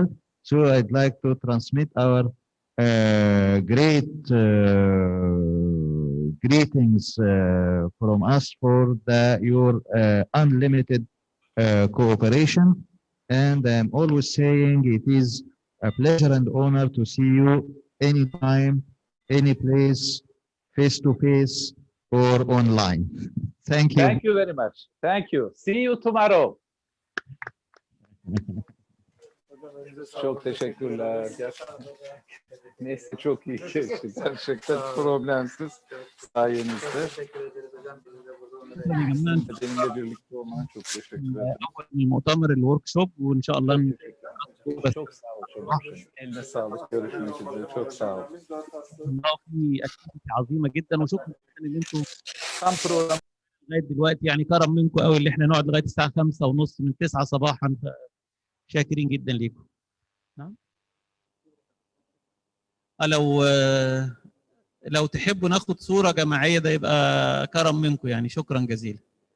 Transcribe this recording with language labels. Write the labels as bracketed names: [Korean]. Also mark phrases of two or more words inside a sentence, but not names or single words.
[English] So I'd like to transmit our great greetings from us for your unlimited cooperation. And I'm always saying it is a pleasure and honor to see you anytime, any place, face to face or online. Thank you. Thank you very much. Thank you. See you tomorrow. [Turkish] Çok teşekkürler. Neyse çok iyi geçti. Gerçekten problemsiz sayenizde. Benimle birlikte olman çok teşekkür ederim. [Arabic] المؤتمر الورك شوب وان شاء الله [Turkish] çok sağ olun. Eline sağlık. Görüşmek üzere. Çok sağ ol. [Arabic] في اكتيفيتي عظيمه جدا، وشكرا جدا ان انتم [Turkish] tam program [Arabic] لغايه دلوقتي، يعني كرم منكم قوي اللي احنا نقعد لغايه الساعه 5:30 من 9 صباحا. شاكرين جدا ليكم. نعم. لو تحبوا ناخد صوره جماعيه ده يبقى كرم منكم، يعني شكرا جزيلا.